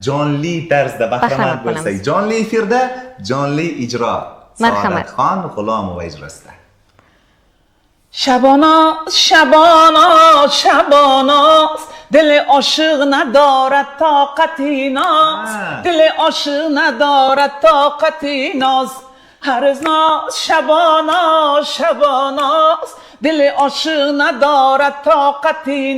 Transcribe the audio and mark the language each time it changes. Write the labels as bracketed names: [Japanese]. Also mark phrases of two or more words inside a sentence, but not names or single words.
[Uzbek] jonli tarzda bahramand bo'lsak, jonli efirda, jonli ijro. Marhamat. Saodatxon G'ulomova ijrosida. [Persian] شباناز شباناز شباناز دل عاشق ندارد طاقتی ناز دل عاشق ندارد طاقتی ناز هرز ناز شباناز شباناز دل عاشق ندارد طاقتی